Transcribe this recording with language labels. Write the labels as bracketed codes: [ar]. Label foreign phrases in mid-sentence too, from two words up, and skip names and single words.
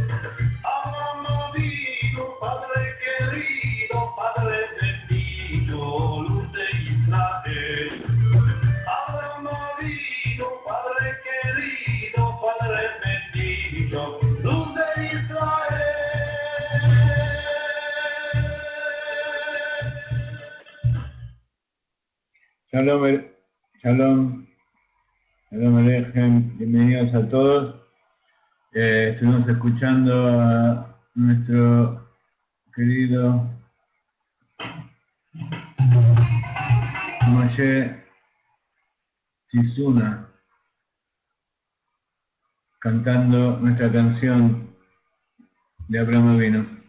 [es] Abraham vino, Padre querido, Padre bendito, luz de Israel. Abraham vino, Padre querido, Padre bendito, luz de Israel. [he] שלום, שלום, שלום עליכם, [es] bienvenidos a todos. Estuvimos escuchando a nuestro querido Moshe Sisuna cantando nuestra canción de Abraham vino.